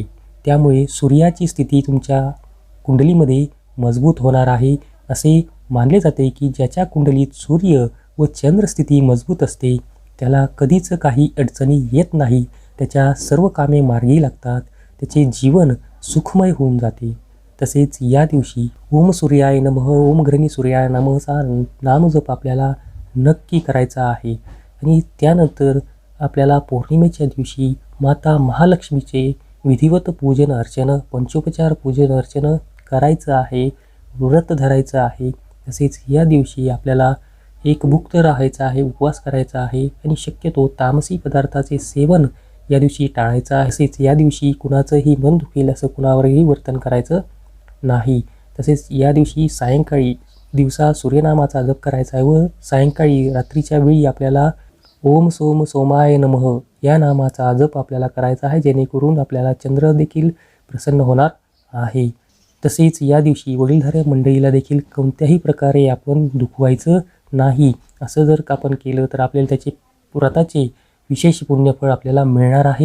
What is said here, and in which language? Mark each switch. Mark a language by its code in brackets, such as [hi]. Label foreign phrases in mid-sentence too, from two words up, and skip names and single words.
[mr] त्यामुळे सूर्याची स्थिती तुमच्या कुंडलीमध्ये मजबूत होणार आहे. असे मानले जाते की ज्याच्या कुंडलीत सूर्य व चंद्र स्थिती मजबूत असते त्याला कधीच काही अडचणी येत नाही. त्याच्या सर्व कामे मार्गी लागतात. त्याचे जीवन सुखमय होऊन जाते. तसेच या दिवशी [sa] ओम सूर्याय नमः, ओम घ्रणी सूर्याय [mr] नमःचा नामजप आपल्याला नक्की करायचा आहे. आणि त्यानंतर आपल्याला पौर्णिमेच्या दिवशी माता महालक्ष्मीचे विधिवत पूजन अर्चन, पंचोपचार पूजन अर्चन करायचं आहे, व्रत धरायचं आहे. तसेच या दिवशी आपल्याला एकभुक्त राहायचं आहे, उपवास करायचा आहे आणि शक्यतो तामसी पदार्थाचे सेवन या दिवशी टाळायचं आहे. तसेच या दिवशी कुणाचंही मन दुखेल असं कुणावरही वर्तन करायचं नाही. तसेच या दिवशी सायंकाळी दिवसा सूर्यनामाचा जप करायचा आहे व सायंकाळी रात्रीच्या वेळी आपल्याला [sa] ओम सोम सोमाय नमः [mr] या नामाचा जप आपल्याला करायचा आहे, जेणेकरून आपल्याला चंद्र देखील प्रसन्न होणार आहे. तसेच या दिवशी वडीलधाऱ्या मंडळीला देखील कोणत्याही प्रकारे आपण दुखवायचं नाही. असं जर आपण केलं तर आपल्याला त्याचे व्रताचे विशेष पुण्यफळ आपल्याला मिळणार आहेत.